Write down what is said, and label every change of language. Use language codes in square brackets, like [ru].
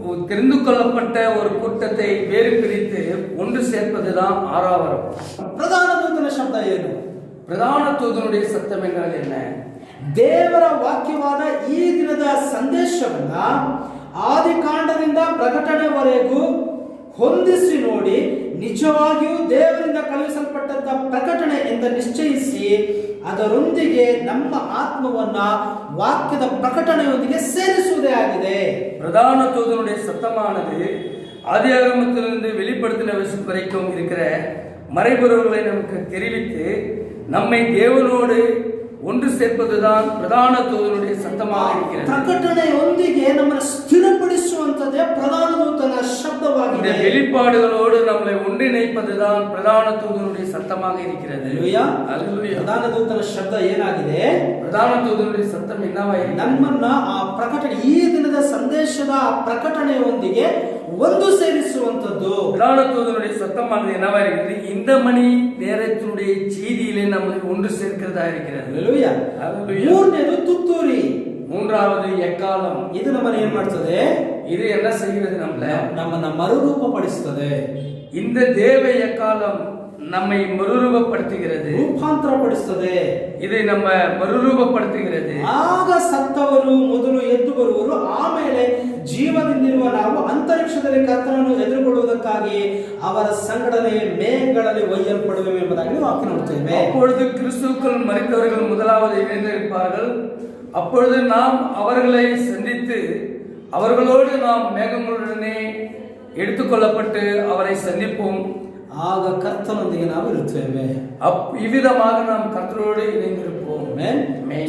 [ta] தெரிந்து கொள்ளப்பட்ட ஒரு கூட்டத்தை வேறு பிரித்து ஒன்று சேர்ப்பதுதான் ஆராவரம். [kn] ಪ್ರಧಾನ ದೂತನ ಶಬ್ದ ಏನು? [ta] பிரதான தூதனுடைய சத்தம் என்றால் என்ன? [kn] ದೇವರ ವಾಕ್ಯವಾದ ಈ ದಿನದ ಸಂದೇಶವನ್ನ ಆದಿಕಾಂಡದಿಂದ ಪ್ರಕಟಣೆವರೆಗೂ ಹೊಂದಿಸಿ ನೋಡಿ, ನಿಜವಾಗಿಯೂ ದೇವರಿಂದ ಕಳುಹಿಸಲ್ಪಟ್ಟಂತ ಪ್ರಕಟಣೆ ಎಂದು ನಿಶ್ಚಯಿಸಿ ಅದರೊಂದಿಗೆ ನಮ್ಮ ಆತ್ಮವನ್ನ ವಾಕ್ಯದ ಪ್ರಕಟಣೆಯೊಂದಿಗೆ ಸೇರಿಸುವುದೇ ಆಗಿದೆ. [ta] பிரதான தூதனுடைய சத்தமானது ஆதியாகமத்திலிருந்து வெளிப்படுத்தின வரைக்கும் இருக்கிற மறைபொருள்களை நமக்கு தெரிவித்து நம்மை தேவனோடு ஒன்று சேர்ப்பதுதான் பிரதான தூதனுடைய சத்தமாக இருக்கிறது. [kn] ಪ್ರಕಟಣೆಯೊಂದಿಗೆ ನಮ್ಮನ್ನು ಸ್ಥಿರಪಡಿಸುವಂತದೇ ಪ್ರಧಾನ ದೂತನ ಶಬ್ದವಾಗಿದೆ. [ta] இந்த வெளிப்பாடுகளோடு நம்மை ஒன்றிணைப்பதுதான் பிரதான தூதனுடைய சத்தமாக இருக்கிறது. [kn] ಹಲ್ಲೆಲೂಯಾ. ಹಲ್ಲೆಲೂಯಾ. ಪ್ರಧಾನ ದೂತನ ಶಬ್ದ ಏನಾಗಿದೆ? [ta] பிரதான தூதனுடைய சத்தம் என்னவாಗಿದೆ? [kn] ನಮ್ಮನ್ನ ಆ ಪ್ರಕಟಣೆ, ಈ ದಿನದ ಸಂದೇಶದ ಪ್ರಕಟಣೆಯೊಂದಿಗೆ ಒಂದು ಸೇರಿಸುವಂತದ್ದು. [ta] பிரதான தூதனுடைய சத்தமானது என்னவா இருக்கிறது? இந்த மணி நேரத்தினுடைய செய்தியிலே நம்மை ஒன்று சேர்க்கிறதா இருக்கிறது. [kn] ಹಲ್ಲೆಲೂಯಾ. ಹಲ್ಲೆಲೂಯಾ. ಮೂರನೇದು ತುತ್ತೂರಿ, [ta] மூன்றாவது எக்காலம். [kn] ಇದು ನಮ್ಮನ್ನು ಏನ್ ಮಾಡ್ತದೆ? [ta] இது என்ன செய்கிறது? [kn] ನಮ್ಮನ್ನ ಮರುರೂಪಪಡಿಸುತ್ತದೆ. [ta] இந்த தேவ எக்காலம் நம்மை மறுரூபப்படுத்துகிறது, [kn] ರೂಪಾಂತರಪಡಿಸುತ್ತದೆ. [ta] இது நம்ம மறுரூபப்படுத்துகிறது. [kn] ಆಗ ಸತ್ತವರು ಮೊದಲು ಎದ್ದು ಬರುವರು, ಆಮೇಲೆ ಜೀವದಿಂದಿರುವ ನಾವು ಅಂತರಿಕ್ಷದಲ್ಲಿ ಕರ್ತನನ್ನು ಎದುರುಗೊಳ್ಳುವುದಕ್ಕಾಗಿ ಅವರ ಸಂಗಡನೆ ಮೇಘಗಳಲ್ಲಿ ಒಯ್ಯಲ್ಪಡುವೆವು ಎಂಬುದಾಗಿ ವಾಕ್ಯ ನೋಡ್ತೇವೆ. [ta] அப்பொழுது கிறிஸ்துவுக்குள் மரித்தவர்கள் முதலாவது எழுந்திருப்பார்கள். அப்பொழுது நாம் அவர்களை சந்தித்து அவர்களோடு நாம் மேகங்களுடனே எடுத்துக்கொள்ளப்பட்டு அவரை சந்திப்போம். [kn] ಆಗ ಕರ್ತನೊಂದಿಗೆ ನಾವು ಇರುತ್ತೇವೆ. [ta] இவ்விதமாக நாம் கர்த்தரோடு இணைந்திருப்போம்.